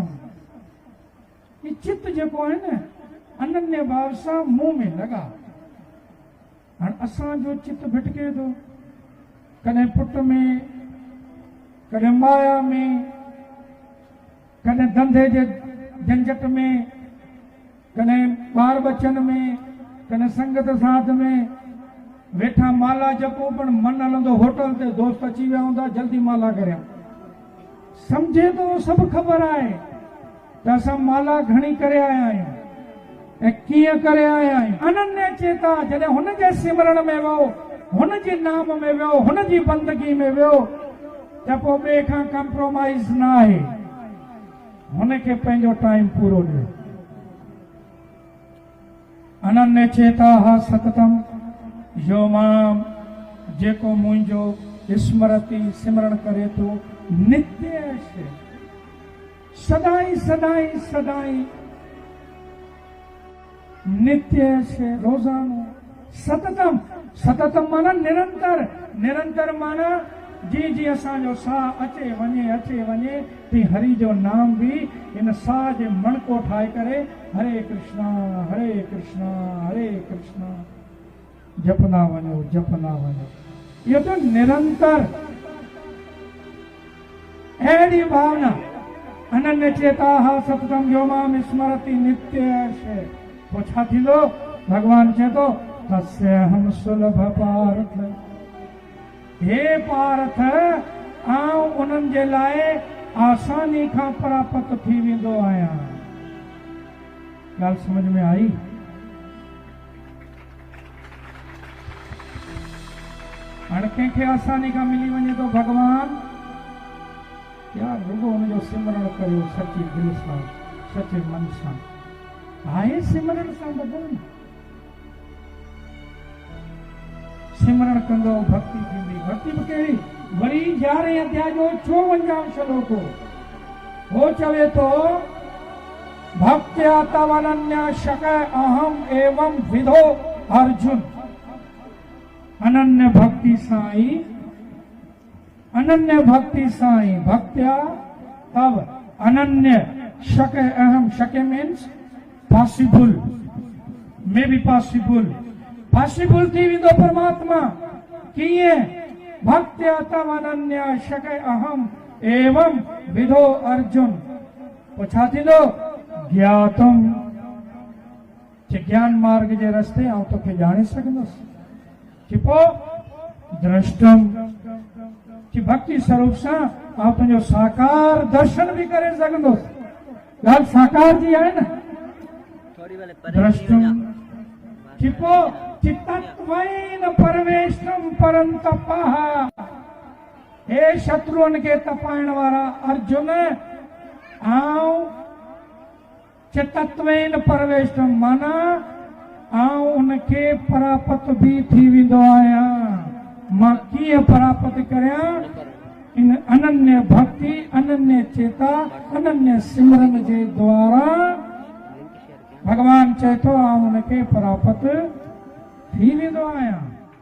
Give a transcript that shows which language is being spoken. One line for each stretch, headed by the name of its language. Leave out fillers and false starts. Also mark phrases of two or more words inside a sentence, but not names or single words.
Sindhi: ये चित्त जो है ना अनन्य भाव सां मुंह में लगा। और असांजो चित्त भिटके थो कॾहिं पुट में कॾहिं माया में कॾहिं धंधे जे झंझट में कॾहिं ॿार बचन में कॾहिं संगत साथ में वेठा माला जपो पण मन हलंदो होटल ते दोस्त अची विया हूंदा जल्दी माला करियां। समझे तो सब ख़बर आहे त असां माला घणी करे आया आहियूं ऐं कीअं करे आया आहियूं। अनन्य चेता जॾहिं हुन जे सिमरण में वियो हुन जे नाम में वियो हुन जी बंदगी में वियो त पोइ ॿिए खां कंप्रोमाइज़ न आहे। हुन खे पंहिंजो टाइम पूरो ॾियो।
Sanskrit: अनन्य चेता सततम यो माम
Sindhi: जेको मुंहिंजो स्मरति सिमरण करे थो नित्य सदाई सदाई सदाई नित्य से रोजानो। सततम सततम माना निरंतर निरंतर माना जी जी असांजो साह अचे वञे ती हरि जो नाम भी इन साह जे मणको ठाहे करे हरे कृष्णा हरे कृष्णा हरे कृष्णा जपना वञो। इहो तो निरंतर अहिड़ी भावना
Sanskrit: अनन्य चेता सततम यो माम स्मरति नित्य।
Sindhi: पोइ छा थींदो भगवान चए थो
Sanskrit: तस्य हम सुलभ पार्थ।
Sindhi: हे पार्थ आऊं उन्हनि जे लाइ आसानी खां प्राप्त थी वेंदो आहियां। ॻाल्हि समझ में आई? हाणे कंहिंखे आसानी खां मिली वञे तो भगवान यार रुगो हुनजो सिमरण करियो सची दिलि सां सचे मन सां। आहे सिमरण सां बदल सिमरण कंदो भक्ति थींदी। भक्ति बि कहिड़ी वरी 11 अध्याय जो 54 श्लोक हो चवे तो
Sanskrit: भक्त्या तव अनन्या शक अहम एवं विधो अर्जुन।
Sindhi: अनन्य भक्ति साई
Sanskrit: भक्त्या तव अनन्य शक अहम।
Sindhi: शक
English: means possible may be possible
Sindhi: थी वेंदो परमात्मा कीअं
Sanskrit: भक्त्या तव अनन्या शक अहम एवं विधो अर्जुन।
Sindhi: पोइ छा थींदो ज्ञातम ज्ञान मार्ग जे रस्ते आउं तोखे ॼाणे सघंदुसि। चिपो दृष्टम कि भक्ति स्वरूप सां आउं तुंहिंजो साकार दर्शन भी करे सघंदुसि। ॻाल्हि साकार जी आहे न।
Sanskrit: दृष्टम चिपो चित्तत्वेन परमेष्टम परंतपः।
Sindhi: हे शत्रुअनि खे तपाइण वारा अर्जुन आउं
Sanskrit: चित्तत्वेन परमेष्टम
Sindhi: माना आउं उनखे परापत भी थी वेंदो आहियां। मां कीअं परापत करियां? इन अनन्य भक्ति अनन्य चेता अनन्य सिमरन जे द्वारा भगवान चए थो आउं उनखे परापत थी वेंदो आहियां।